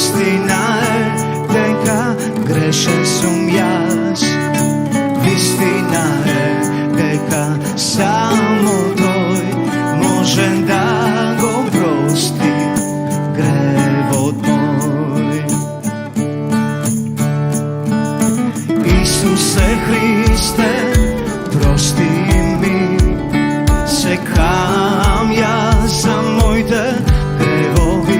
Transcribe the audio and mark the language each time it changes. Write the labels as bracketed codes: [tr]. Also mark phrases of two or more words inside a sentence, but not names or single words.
[sr] Istina je [mk] дека грешен сум јас. [sr] Istina je [mk] дека само тој може да го прости гревот мој. Исусе Христе, прости ми, се кајам јас за моите гревови.